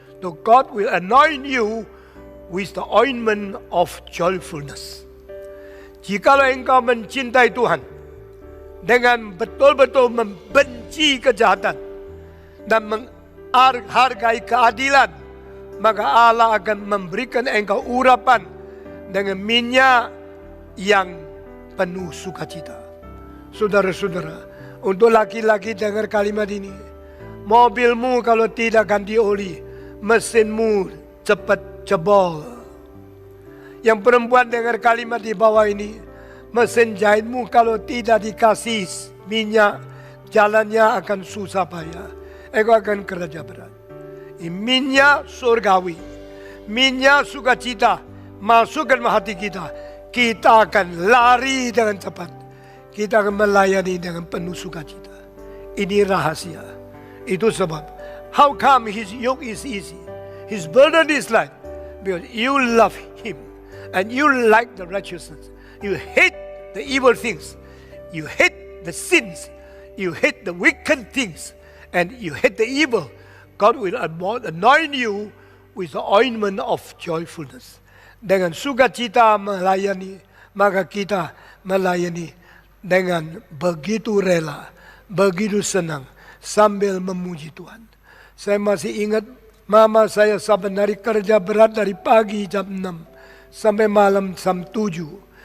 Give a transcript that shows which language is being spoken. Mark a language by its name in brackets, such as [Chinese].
[English] So God will anoint you with the ointment of joyfulness. [Indonesian] Jikalau engkau mencintai Tuhan dengan betul-betul membenci kejahatan dan menghargai keadilan, maka Allah akan memberikan engkau urapan dengan minyak yang penuh sukacita. Saudara-saudara, untuk laki-laki dengar kalimat ini. Mobilmu kalau tidak ganti oli, mesinmu cepat jebol. Yang perempuan dengar kalimat di bawah ini. Mesin jahitmu kalau tidak dikasih minyak, jalannya akan susah payah. Engkau akan kerja berat. Minyak surgawi, minyak sukacita masuk ke hati kita. Kita akan lari dengan cepat. Kita akan melayani dengan penuh sukacita. Ini rahasia. Itu sebab. [English] How come his yoke is easy? His burden is light. Because you love him. And you like the righteousness. You hate the evil things. You hate the sins. You hate the wicked things. And you hate the evil. God will anoint you with the ointment of joyfulness. [Indonesian] Dengan sukacita melayani, maka kita melayani dengan begitu rela, begitu senang, sambil memuji Tuhan. Saya masih ingat mama saya saban hari kerja berat dari pagi jam 6 sampai malam jam 7.